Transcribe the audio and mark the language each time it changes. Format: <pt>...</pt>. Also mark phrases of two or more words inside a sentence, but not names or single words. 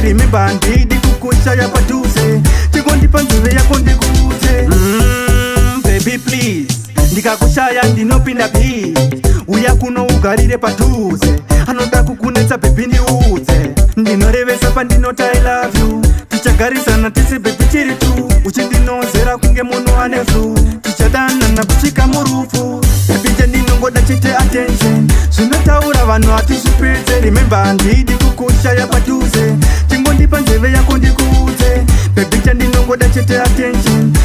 <sn>Remember, handidi kukushaya padhuze. Chingondipa nzeve yako ndikuudze.</sn> <en>Mm, baby, please.</en> <sn>Ndikakushaya ndinopinda phi? Uya kuno ugarire padhuze. Anoda kukunetsa, baby, ndiudze. Ndinorevesa pandinoti</sn> <en>I love you.</en> <sn>Tichagarisana tese, baby, chiri tu. Uchindinozera kunge munhu ane flu. Tichadanana kusvika murufu. Baby, nje ndinongoda chete attention. Zvinotaura vanhu hatizvipedze. Remember, handidi ku- kushaya padhuze. Chingondipa nzeve yako ndikuudze. Baby, chandinongoda chete attention.</sn>